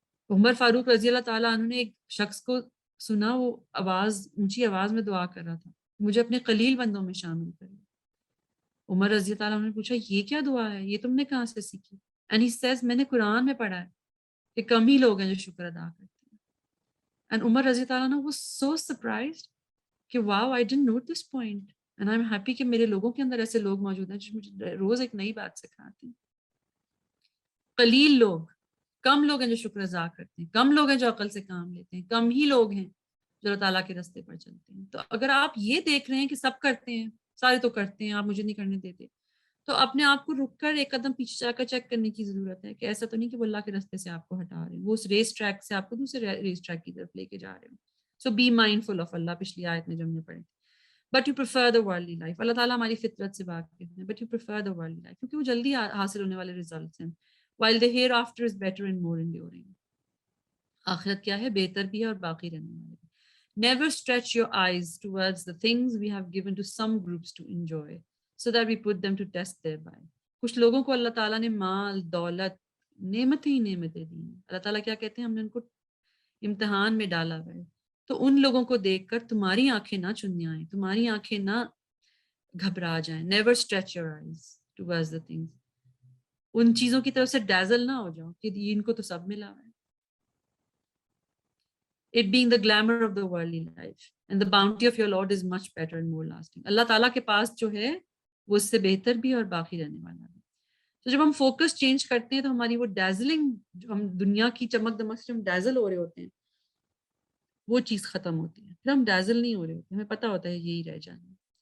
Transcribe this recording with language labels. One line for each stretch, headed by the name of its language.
Urdu: عمر فاروق رضی اللہ تعالیٰ عنہ نے ایک شخص کو سنا, وہ اونچی آواز میں دعا کر رہا تھا, مجھے اپنے قلیل بندوں میں شامل کریں. عمر رضی اللہ تعالیٰ عنہ نے پوچھا, یہ کیا دعا ہے, یہ تم نے کہاں سے سیکھی؟
English: And he says,
Urdu: میں نے قرآن میں پڑھا ہے کہ کم ہی لوگ ہیں جو شکر ادا کرتے ہیں.
English: And Umar رضی اللہ عنہ was so surprised کہ wow, I didn't note this point. And I'm happy
Urdu: کہ میرے لوگوں کے اندر ایسے لوگ موجود ہیں جو مجھے روز ایک نئی بات سکھاتے ہیں. قلیل لوگ, کم لوگ ہیں جو شکر ادا کرتے ہیں, کم لوگ ہیں جو عقل سے کام لیتے ہیں, کم ہی لوگ ہیں جو اللہ تعالیٰ کے راستے پر چلتے ہیں. تو اگر آپ یہ دیکھ رہے ہیں کہ سب کرتے ہیں, سارے تو کرتے ہیں, آپ مجھے نہیں کرنے دیتے, تو اپنے آپ کو رک کر ایک قدم پیچھے جا کر چیک کرنے کی ضرورت ہے کہ ایسا تو نہیں کہ وہ اللہ کے راستے سے آپ کو ہٹا رہے ہیں, وہ اس ریس ٹریک سے آپ کو دوسرے ریس ٹریک کی طرف لے کے جا رہے ہیں.
English: so be mindful of اللہ,
Urdu: پچھلی آیت میں جو ہم نے پڑھی.
English: but you prefer the worldly life,
Urdu: اللہ تعالیٰ ہماری فطرت سے واقف ہے, but you prefer the worldly life کیونکہ وہ جلدی حاصل ہونے والے ریزلٹس ہیں.
English: while the hereafter is better and more enduring.
Urdu: آخرت کیا ہے؟ بہتر بھی ہے اور باقی رہنے والی.
English: Never stretch your eyes towards the things we have given to some groups to enjoy, so that we put them to test thereby.
Urdu: کچھ لوگوں کو اللہ تعالیٰ نے مال, دولت, نعمتیں ہی نعمتیں دی ہیں. اللہ تعالیٰ کیا کہتے ہیں؟ ہم نے ان کو امتحان میں ڈالا ہے, تو ان لوگوں کو دیکھ کر تمہاری آنکھیں نہ چنی آئیں, تمہاری آنکھیں نہ گھبرا جائیں.
English: Never stretch your eyes towards the things.
Urdu: ان چیزوں کی طرف سے ڈیزل نہ ہو جاؤ کہ ان کو تو سب ملا ہے.
English: It being the glamour of the worldly life and the bounty of your Lord is much better and more lasting.
Urdu: اللہ تعالیٰ کے پاس جو ہے وہ اس سے بہتر بھی اور باقی رہنے والا بھی. تو جب ہم فوکس چینج کرتے ہیں تو ہماری وہ ڈیزلنگ, جو ہم دنیا کی چمک دمک سے ہم ڈیزل ہو رہے ہوتے ہیں, وہ چیز ختم ہوتی ہے. پھر ہم ڈیزل نہیں ہو رہے ہوتے, ہمیں پتہ ہوتا ہے یہی رہ جانا.